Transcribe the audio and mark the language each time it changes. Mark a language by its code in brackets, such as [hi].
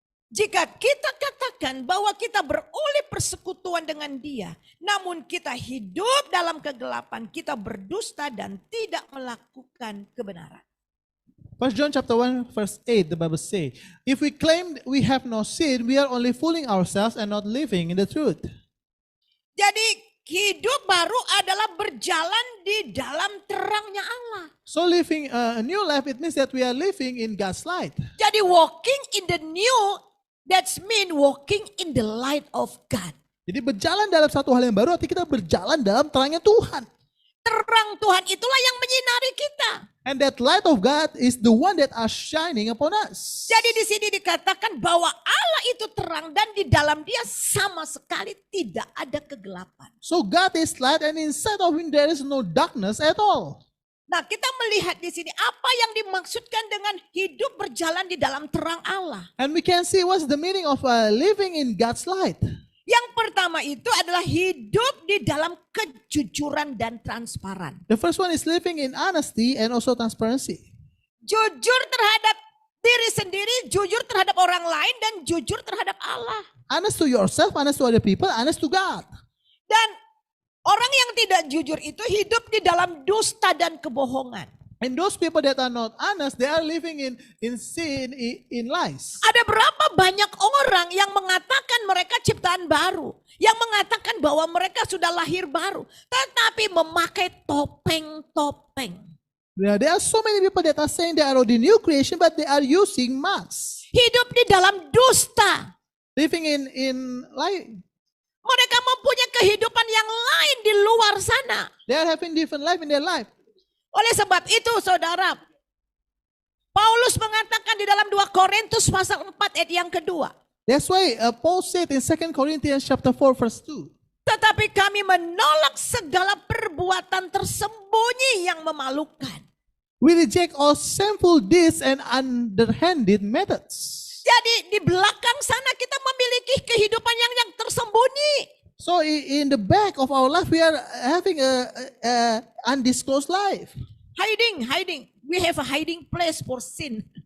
[id] Jika kita katakan bahwa kita beroleh persekutuan dengan Dia, namun kita hidup dalam kegelapan, kita berdusta dan tidak melakukan kebenaran. [en] 1 John chapter 1 verse 8, the Bible says, if we claim we have no sin, we are only fooling ourselves and not living in the truth. [id] Jadi hidup baru adalah berjalan di dalam terangnya Allah. [en] So living a new life, it means that we are living in God's light. [id] Jadi [en] walking in the new, that's mean walking in the light of God. [id] Jadi berjalan dalam satu hal yang baru, artinya kita berjalan dalam terangnya Tuhan. Terang Tuhan itulah yang menyinari kita. [en] And that light of God is the one that are shining upon us. [id] Jadi di sini dikatakan bahwa Allah itu terang dan di dalam dia sama sekali tidak ada kegelapan. [en] So God is light and inside of him there is no darkness at all. [id] Nah, kita melihat di sini apa yang dimaksudkan dengan hidup berjalan di dalam terang Allah. [en] And we can see what's the meaning of living in God's light. [id] Yang pertama itu adalah hidup di dalam kejujuran dan transparan. [en] The first one is living in honesty and also transparency. [id] Jujur terhadap diri sendiri, jujur terhadap orang lain, dan jujur terhadap Allah. [en] Honest to yourself, honest to other people, honest to God. [id] Dan orang yang tidak jujur itu hidup di dalam dusta dan kebohongan. [en] And those people that are not honest, they are living in sin, in lies. [id] Ada berapa banyak orang yang mengatakan mereka ciptaan baru. Yang mengatakan bahwa mereka sudah lahir baru. Tetapi memakai topeng-topeng. [en] There are so many people that are saying they are the new creation, but they are using masks. [id] Hidup di dalam dusta. [en] Living in light. [id] Mereka mempunyai kehidupan yang lain di luar sana. [en] They are having different life in their life. [id] Oleh sebab itu saudara, Paulus mengatakan di dalam 2 Korintus pasal 4 ayat yang kedua. [en] That's why Paul said in 2 Corinthians chapter 4 verse 2. [id] Tetapi kami menolak segala perbuatan tersembunyi yang memalukan. [en] We reject all sinful deeds and underhanded methods. [id] Jadi di belakang sana kita memiliki kehidupan yang tersembunyi. [en] So in the back of our life, we are having a undisclosed life. Hiding. We have a hiding place for sin.